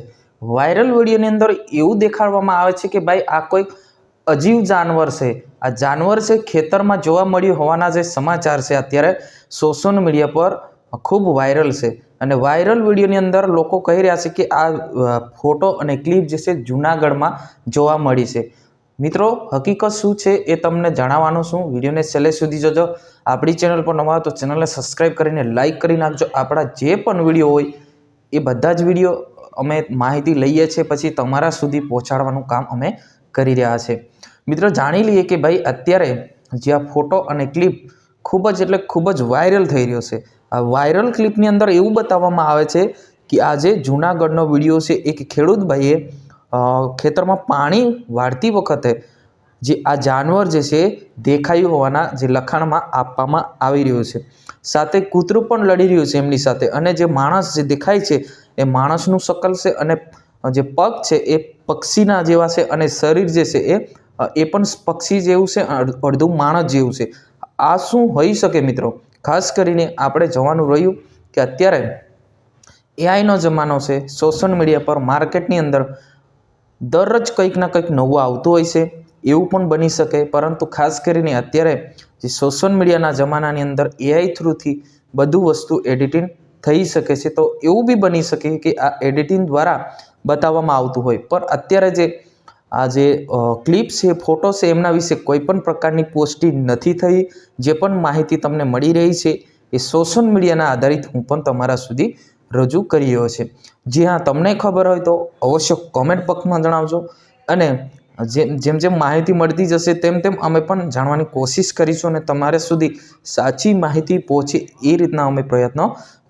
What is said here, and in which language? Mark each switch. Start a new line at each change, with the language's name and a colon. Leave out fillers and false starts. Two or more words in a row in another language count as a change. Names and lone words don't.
Gujarati: વાયરલ વિડિયોની અંદર એવું દેખાડવામાં આવે છે કે ભાઈ આ કોઈ અજીબ જાનવર છે। આ જાનવર છે ખેતરમાં જોવા મળ્યું હોવાના જે સમાચાર છે અત્યારે
English: social media
Gujarati: પર ખૂબ વાયરલ છે। અને વાયરલ વિડિયોની અંદર લોકો કહી રહ્યા છે કે આ ફોટો અને ક્લિપ જે છે જૂનાગઢમાં જોવા મળી છે। મિત્રો હકીકત શું છે એ તમને જણાવવાનો છું। વિડિયોને છેલ્લે સુધી જોજો। આપણી ચેનલ પર નવા હો તો ચેનલને સબ્સક્રાઇબ કરીને લાઇક કરી નાખજો। આપણા જે પણ વિડિયો હોય એ બધા જ વિડિયો અમે માહિતી લઈએ છે પછી તમારા સુધી પહોંચાડવાનું કામ અમે કરી રહ્યા છે। મિત્રો જાણી લીએ કે ભાઈ અત્યારે જે આ ફોટો અને ક્લિપ ખૂબ જ એટલે ખૂબ જ વાયરલ થઈ રહ્યો છે। આ વાયરલ ક્લિપની અંદર એવું બતાવવામાં આવે છે કિ આ જે જૂનાગઢનો વિડિયો છે એક ખેડૂત ભાઈએ ખેતરમાં પાણી વાળતી વખતે જે આ જાનવર જે છે દેખાયું હોવાના જે લખાણમાં આપવામાં આવી રહ્યું છે। સાથે કૂતરું પણ લડી રહ્યું છે એમની સાથે અને જે માણસ જે દેખાય છે એ માણસનું શકલ છે અને જે પગ છે એ પક્ષીના જેવા છે અને શરીર જે છે એ પણ પક્ષી જેવું છે અડધું માણસ જેવું છે। આ શું હોઈ શકે મિત્રો? ખાસ કરીને આપણે જોવાનું રહ્યું કે અત્યારે એઆઈ નો જમાનો છે।
English: social media
Gujarati: પર માર્કેટની અંદર દરરોજ કંઈક ના કંઈક નવું આવતું હોય છે। એવું પણ બની શકે પરંતુ ખાસ કરીને અત્યારે જે સોશલ મીડિયાના જમાનાની અંદર એઆઈ થ્રુથી બધું વસ્તુ એડિટિંગ થઈ શકે છે। તો એવું બી બની શકે કે આ એડિટિંગ દ્વારા બતાવવામાં આવતું હોય પણ અત્યારે જે આ જે ક્લિપ છે ફોટો છે એમના વિશે કોઈ પણ પ્રકારની પોસ્ટિંગ નથી થઈ। જે પણ માહિતી તમને મળી રહી છે એ સોશલ મીડિયાના આધારિત હું પણ તમારા સુધી રજૂ કરી રહ્યો છે। જી હાં તમને ખબર હોય તો અવશ્ય કૉમેન્ટ બૉક્સમાં જણાવજો અને જેમ જેમ માહિતી મળતી જશે તેમ તેમ અમે પણ જાણવાની કોશિશ કરીશું અને તમારે સુધી સાચી માહિતી પહોંચે એ રીતના અમે પ્રયત્ન કરીશું।